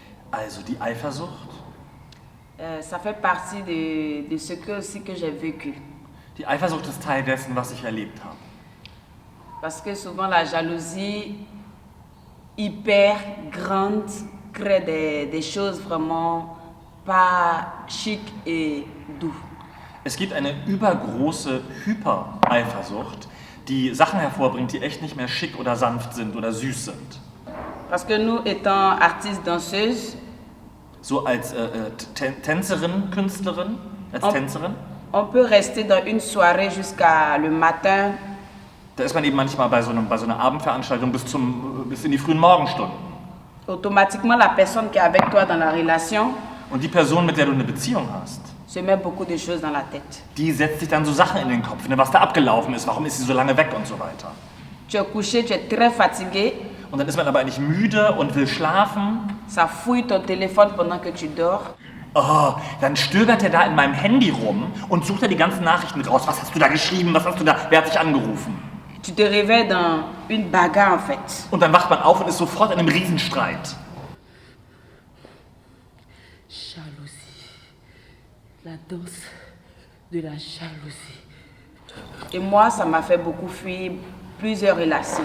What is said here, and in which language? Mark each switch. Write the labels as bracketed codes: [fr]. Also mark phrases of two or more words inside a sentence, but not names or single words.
[de] Also die Eifersucht. [fr] Ça fait partie de ce que aussi que j'ai vécu. [de] Die Eifersucht ist Teil dessen, was ich erlebt habe. [fr] Parce que souvent la jalousie hyper grande crée des choses vraiment pas chic et doux. [de] Es gibt eine übergroße Hyper-Eifersucht, die Sachen hervorbringt, die echt nicht mehr schick oder sanft sind oder süß sind. [fr] Parce que nous, étant artistes danseuses, [de] So als Tänzerin, Künstlerin, als Tänzerin, [fr] on peut rester dans une soirée jusqu'à le matin. [de] da ist man eben manchmal bei so einer Abendveranstaltung bis in die frühen Morgenstunden. [fr] Automatiquement, la personne qui est avec toi dans la relation [de] Und die Person, mit der du eine Beziehung hast, [fr] se met beaucoup de choses dans la tête. [de] die setzt sich dann so Sachen in den Kopf, ne, was da abgelaufen ist, warum ist sie so lange weg und so weiter. [fr] Tu es couché, tu es très fatigué, [de] Und dann ist man aber eigentlich müde und will schlafen. [fr] ça fouille ton téléphone pendant que tu dors. [de] Oh, dann stöbert er da in meinem Handy rum und sucht da die ganzen Nachrichten raus. Was hast du da geschrieben? Was hast du da? Wer hat dich angerufen? [fr] Tu te réveilles dans une bagarre en fait. [de] Und dann wacht man auf und ist sofort in einem Riesenstreit. [fr] Jalousie. La danse de la jalousie. Et moi, ça m'a fait beaucoup fuir plusieurs relations.